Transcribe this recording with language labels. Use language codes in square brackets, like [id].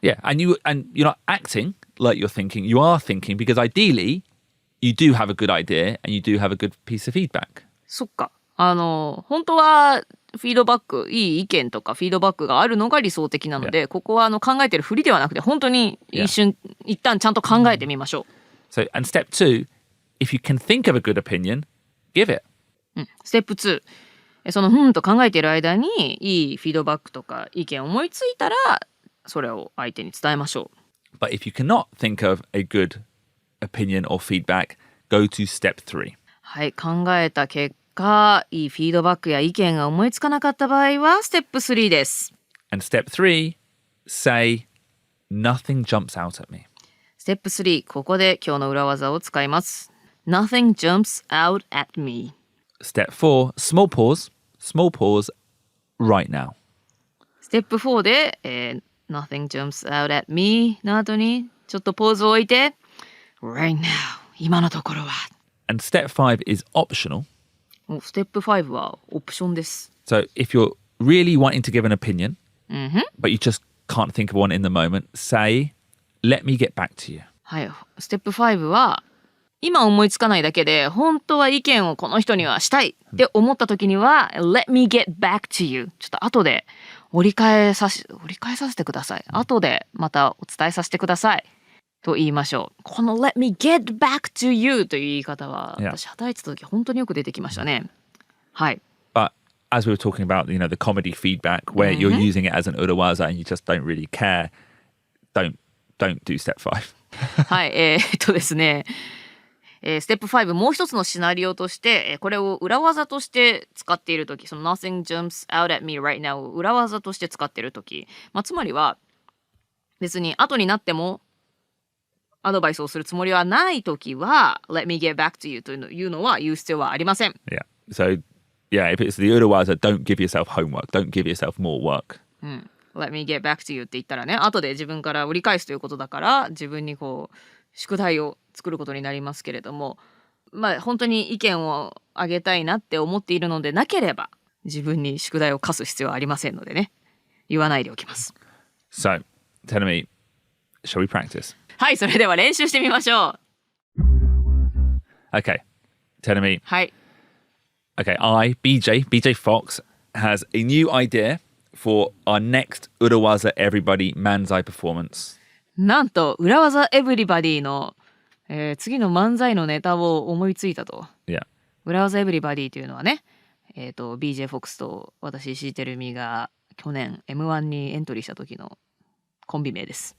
[en] Yeah, and you're not acting like you're thinking. You are thinking because ideally you do have a good idea and you do have a good piece of feedback. [ja] そっか。本当はフィードバック、いい意見とかフィードバックがあるのが理想的なので、ここは考えてるふりではなくて本当に一旦ちゃんと考えてみましょう。 [en] So, and step 2, if you can think of a good opinion, give it. [ja] ステップ2、そのと考えている間にいいフィードバックとか意見を思いついたらそれを相手に伝えましょう。 [en] But if you cannot think of a good opinion or feedback, go to step 3. [ja] はい、考えた結果いいフィードバックや意見が思いつかなかった場合はステップ3です。 [en] And step 3, say, nothing jumps out at me. [ja] ステップ3、ここで今日の裏技を使います。 [en] Nothing jumps out at me. Step 4, small pause, right now. [ja] ステップ4で、 [en] Nothing jumps out at me [ja] の後にちょっとポーズを置いて [en] Right now [ja] 今のところは。 [en] And step 5 is optional. [ja] ステップ5はオプションです。 [en] So if you're really wanting to give an opinion, but you just can't think of one in the moment, say, let me get back to you. [ja] はい、ステップ5は今思いつかないだけで本当は意見をこの人にはしたいって思った時には [en] Let me get back to you [ja] ちょっと後で折り返させてください。後でまたお伝えさせてくださいと言いましょう。この [en] Let me get back to you [ja] という言い方は私働いてた時本当によく出てきましたね。はい。 [en] But as we were talking about, the comedy feedback where you're using it as an urawaza and you just don't really care, don't do step 5. [ja] はい、ですね。ステップ5もう一つのシナリオとして、これを裏技として使っているとき、その [en] Nothing jumps out at me right now [ja] を裏技として使っているとき、つまりは別に後になってもアドバイスをするつもりはないときは [en] Let me get back to you [ja] というのは言う必要はありません。 [en] Yeah. So, yeah, if it's the urawaza, don't give yourself homework. Don't give yourself more work. Let me get back to you [ja] って言ったらね、後で自分から折り返すということだから自分に宿題を作ることになりますけれども、本当に意見をあげたいなって思っているのでなければ自分に宿題を課す必要はありませんのでね、言わないでおきます。 [en] So, tell me, shall we practice? [ja] はい、それでは練習してみましょう。 [en] Okay, tell me. [ja] はい。 [en] Okay, BJ Fox, has a new idea for our next Urawaza Everybody Manzai performance. [ja] なんと裏技エブリバディの、次の漫才のネタを思いついたと。 [en] Yeah. [ja] 裏技エブリバディというのはね、BJ フォックスと私石井てるみが去年 M1 にエントリーした時のコンビ名です。